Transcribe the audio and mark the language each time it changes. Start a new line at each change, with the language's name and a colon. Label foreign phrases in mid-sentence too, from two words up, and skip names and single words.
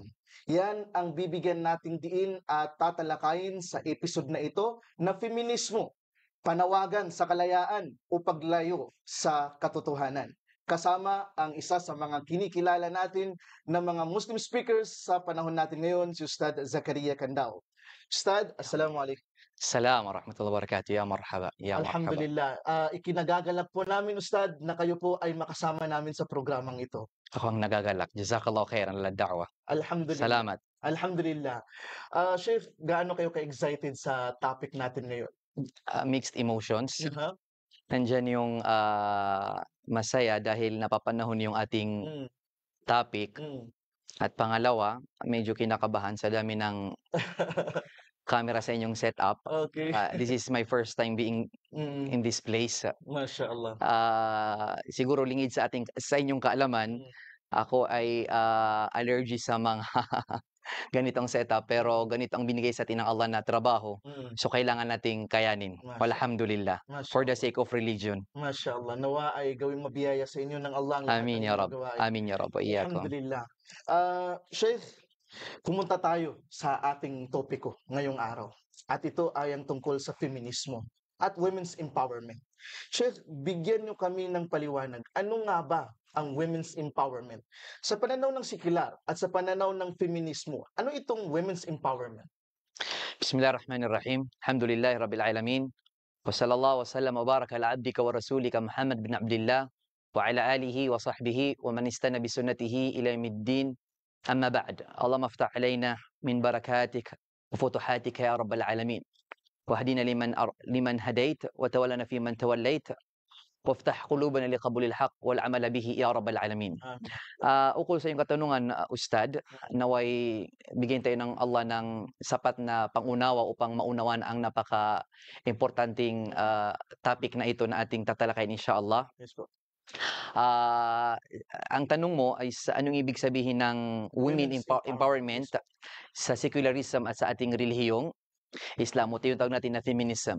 Filipino: Yan ang bibigyan nating diin at tatalakayin sa episode na ito na feminismo, panawagan sa kalayaan o paglayo sa katotohanan. Kasama ang isa sa mga kinikilala natin na mga
English: Muslim speakers
Filipino: sa panahon natin ngayon, si Ustad Zakaria Candao.
Arabic: أستاذ، السلام عليكم. سلام ورحمة الله وبركاته. يا مرحبا. يا مرحبا. الحمد لله.
Filipino: Ikinagagalak po namin, Ustad, na kayo po ay makasama namin sa programang ito. Ako ang nagagalak.
Arabic: جزاك الله خيرا على الدعوة. الحمد لله.
Filipino: Salamat.
Arabic: الحمد لله.
Filipino: Chef, gaano kayo ka-excited sa topic natin ngayon?
English: Mixed emotions. Uh-huh.
Filipino: Nandyan yung masaya dahil napapanahon yung ating topic. At pangalawa, medyo kinakabahan sa dami ng camera sa inyong setup. Okay.
English: This is my first time being in this place.
Arabic: ما شاء الله.
Filipino: Siguro lingid sa inyong kaalaman, ako ay allergy sa mga ganitong setup, pero ganito ang binigay sa atin ng Allah na trabaho. So kailangan nating kayanin.
Arabic: والحمد لله.
English: For the sake of religion.
Arabic: ما شاء الله.
Filipino: Nawa ay gawing mabiyaya sa inyo ng Allah.
Arabic: آمين يا رب. آمين يا رب. الحمد لله.
Filipino: Sheikh, pumunta tayo sa ating topiko ngayong araw. At ito ay ang tungkol sa feminismo at
English: women's empowerment.
Filipino: Sheikh, bigyan niyo kami ng paliwanag. Ano nga ba ang
English: women's empowerment?
Filipino: Sa pananaw ng sikular at sa pananaw ng feminismo, ano itong
English: women's empowerment?
Arabic: بسم الله الرحمن الرحيم. الحمد لله رب العالمين. وصلى الله وسلم وبارك على عبدك ورسولك محمد بن عبد الله وعلى آله وصحبه ومن استن بسنته إلى يوم الدين. أما بعد. اللهم افتح علينا من بركاتك وفتوحاتك يا رب العالمين. واهدنا لمن هديت وتولنا في من توليت. وافتح قلوبنا لقبول الحق والعمل به يا رب العالمين.
Filipino: Ukol sa iyong katanungan, Ustad, naway bigyan tayo ng Allah ng sapat na pangunawa upang maunawan ang napaka-importanting topic na ito na ating tatalakayin insyaAllah. Yes po. Ang tanong mo ay anong ibig sabihin ng
English: women empowerment
Filipino: sa secularism at sa ating relihiyong Islam, o tinatawag natin na feminism.